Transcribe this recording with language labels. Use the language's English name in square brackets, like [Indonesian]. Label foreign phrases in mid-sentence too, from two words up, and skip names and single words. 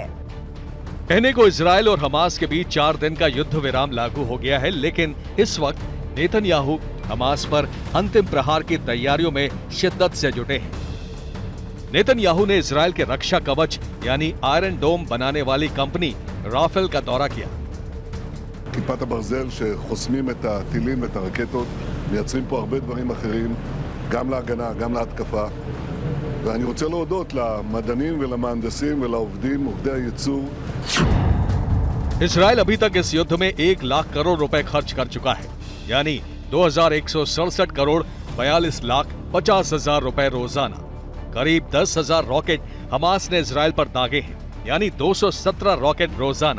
[Hindi] कहने को इजराइल और हमास के बीच 4 दिन का युद्ध विराम लागू हो गया है, लेकिन इस वक्त नेतन्याहू हमास पर अंतिम प्रहार की तैयारियों में शिद्दत से जुटे हैं। नेतन्याहू ने इजराइल के रक्षा कवच यानी आयरन डोम बनाने वाली कंपनी राफेल का दौरा किया। [Hebrew] כיפת הברזל שחוסמים את הטילים ואת הרקטות, מייצרים פה הרבה דברים אחרים, גם להגנה, גם להתקפה. ואני רוצה להודות למדענים ולמהנדסים ולעובדים, עובדי הייצור. [Hindi] इजराइल अभी तक इस युद्ध में 1 लाख करोड़ रुपए खर्च कर चुका है, यानी 2167 करोड़ 42 लाख 50 हजार रुपए रोजाना। करीब 10,000 रॉकेट हमास ने इजराइल पर दागे हैं, यानी 217 रॉकेट रोजाना।